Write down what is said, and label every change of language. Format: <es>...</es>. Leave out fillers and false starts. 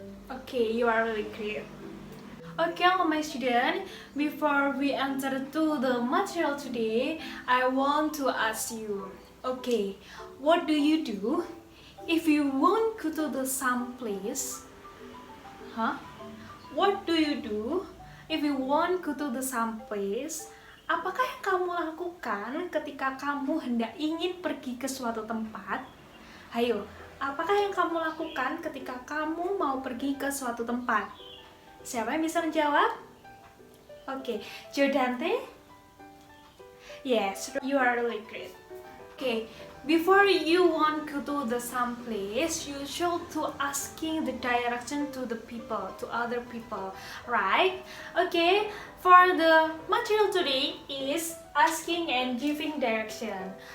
<en>Okay, you are really great. Okay, all my students, before we enter to the material today, I want to ask you, okay, what do you do if you want to go to some place? What do you do if you want to go to some place?</en> <id>Apakah yang kamu lakukan ketika kamu hendak ingin pergi ke suatu tempat? Hayo, apakah yang kamu lakukan ketika kamu mau pergi ke suatu tempat? Siapa yang bisa menjawab?</id> <en>Okay, Jodante? Yes, you are really great. Okay, before you want to go to some place, you should to asking the direction to the people, to other people, right? Okay, for the material today is asking and giving direction.</en>